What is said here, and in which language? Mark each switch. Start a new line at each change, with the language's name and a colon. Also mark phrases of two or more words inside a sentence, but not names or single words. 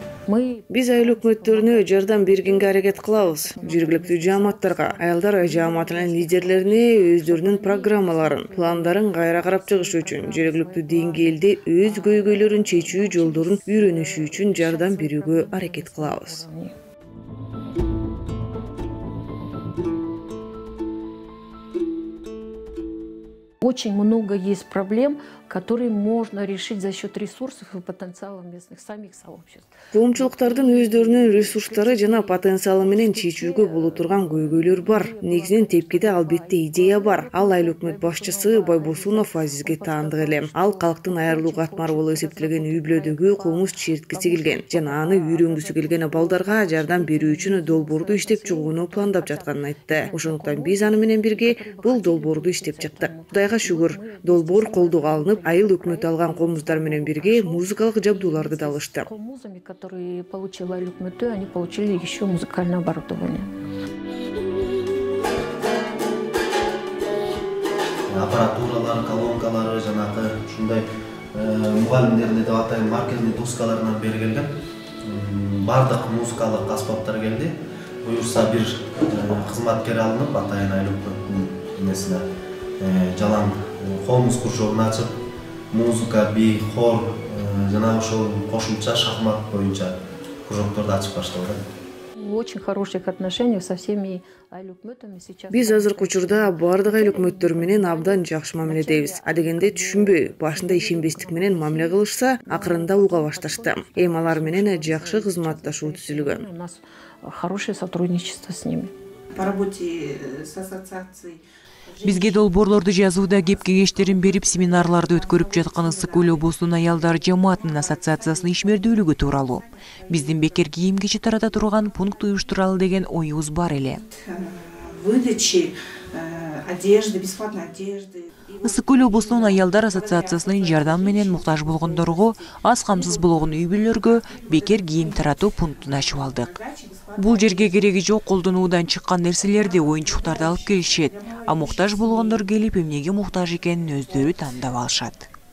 Kyrgyz: Биз айыл өкмөттөрүнө жардам бергенге аракет кылабыз. Жергиликтүү жааматтарга, аялдар жааматынын лидерлерине өздөрүнүн программаларын, пландарын кайра карап чыгыш үчүн, жергиликтүү деңгээлде өз көйгөйлөрүн чечүү жолдорун үйрөнүшү үчүн жардам берүүгө аракет кылабыз.
Russian: Очень много есть проблем, которые можно решить за счет ресурсов и потенциала местных самих сообществ.
Kyrgyz: Коомчулуктардын өздөрүнүн ресурстары жана потенциалы менен чечүүгө боло турган көйгөйлөр бар. Негизинен тепкиде албетте идея бар. Ал айыл өкмөт башчысы Байбосунов Азизге таандык эле. Ал калктын айрылуу катмары болуп эсептелген үй-бүлөдөгү комуз черткиси келген жана аны үйрөнгүсү келген балдарга жардам берүү үчүн долбоорду иштеп чыгууну пландап жатканын айтты. Ошондуктан биз аны менен бирге бул долбоорду иштеп чыктык. Кудайга шүгүр, долбоор колдуга алынып, айыл өкмөтү алган комуздар менен бирге музыкалык жабдууларды да алышты.
Russian: Комузами, которые получила
Kyrgyz: айыл өкмөтү,
Russian: они получили еще музыкальное оборудование.
Kyrgyz: Аппаратуралар, колонкалары, жанагы ушундай мугалимдерди деп атайын маркерный доскаларынан бери келген. Бардык музыкалык аспаптар келди. Буюрса бир кызматкер алынып, атайын айыл өкмөтүнүн эмесине жалаң комуз кружогун ачып, музыка, би, хор жана ошол кошумча шахмат боюнча кружокторду ачып башталды.
Russian: Очень хороших отношений со всеми
Kyrgyz: айыл өкмөтүнүн
Russian: сейчас.
Kyrgyz: Биз азыркы учурда бардык айыл өкмөттөр менен абдан жакшы мамиледебиз. Адегенде түшүнбөй, башында ишенбестик менен мамиле кылышса, акырында уга башташты. Эми алар менен жакшы кызматташуу түзүлгөн.
Russian: У нас хорошее сотрудничество с ними. По работе с ассоциацией
Kyrgyz: Бизге долбоорлорду жазууда кеп кеңештерин берип, семинарларды өткөрүп жаткан Ысык-Көл облусунун аялдар жамаатынын ассоциациясынын ишмердүүлүгү тууралуу. Биздин бекер кийим кечи тарата турган пункт уюштуралы деген оюбуз бар эле.
Russian: Выдачи одежды, бесплатной одежды.
Kyrgyz: Ысык-Көл облусунун аялдар ассоциациясынын жардам менен муктаж болгондорго, аз камсыз болгон үй-бүлөлөргө бекер кийим таратуу пунктун ачып алдык. Бул жерге кереги жок колдонуудан чыккан нерселерди, оюнчуктарды алып келишет, а муктаж болгондор келип эмнеге муктаж экенин өздөрү тандап алышат.